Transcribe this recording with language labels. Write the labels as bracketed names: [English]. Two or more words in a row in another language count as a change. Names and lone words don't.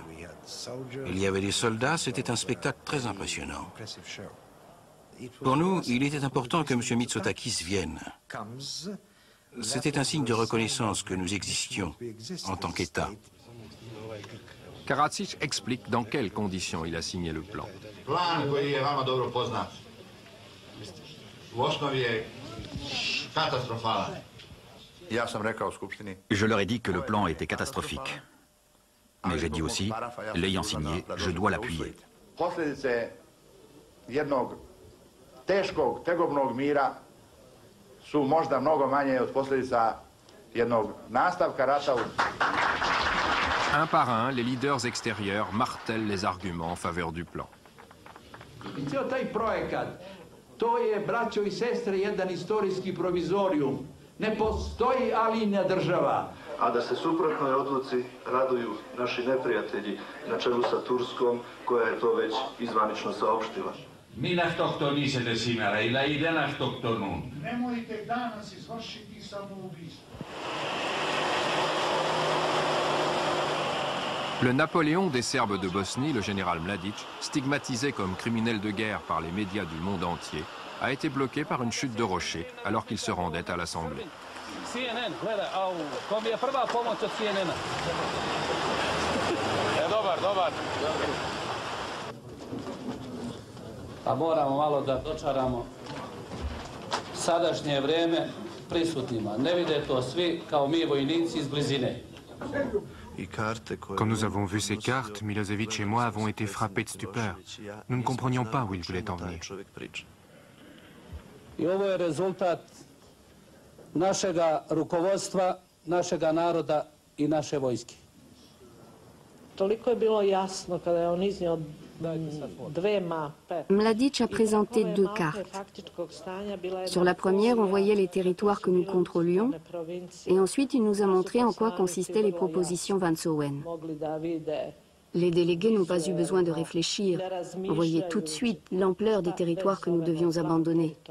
[French] Il y avait des soldats, c'était un spectacle très impressionnant. Pour nous, il était important que M. Mitsotakis vienne. C'était un signe de reconnaissance que nous existions en tant qu'État. Karadzic explique dans quelles conditions il a signé le plan. [Serbian] Plan koji je vama dobro poznat. U osnovi je katastrofalan. [French] Je leur ai dit que le plan était catastrophique. Mais j'ai dit aussi, l'ayant signé, je dois l'appuyer. [Serbian] Posljedice jednog teškog, tegobnog mira su možda mnogo manje od posljedica jednog nastavka rata. [French] Un par un, les leaders extérieurs martèlent les arguments en faveur du plan. [Serbian] I cijel taj projekat, to je, braćo i sestre, jedan istorijski provizorijum. Ne postoji alinja država. A da se suprotnoj odluci raduju naši neprijatelji na čelu sa Turskom, koja je to već izvanično saopštila. [Greek] Mi αυτοκτονήσετε σήμερα, οι λαοί δεν αυτοκτονούν. [Serbian] Nemojte danas izvršiti samoubistvo. [French] Le Napoléon des Serbes de Bosnie, le général Mladic, stigmatisé comme criminel de guerre par les médias du monde entier, a été bloqué par une chute de rocher alors qu'il se rendait à l'Assemblée. [Serbian] CNN, gleda, to mi je prva pomoć od CNN-a. Dobar. A moramo malo da dočaramo sadašnje vreme prisutnima. Ne vide to svi kao mi vojnici iz blizine. [French] Quand nous avons vu ces cartes, Milosevic et moi avons été frappés de stupeur. Nous ne comprenions pas où il voulait en venir. [Serbian] I ovo je rezultat našega rukovodstva, našega naroda I naše vojske. Toliko je bilo jasno kada je on iznio dve mape. [French] Mladic a présenté deux cartes. Sur la première, on voyait les territoires que nous contrôlions, et ensuite il nous a montré en quoi consistaient les propositions Vance-Owen. Les délégués n'ont pas eu besoin de réfléchir. On voyait tout de suite l'ampleur des territoires que nous devions abandonner.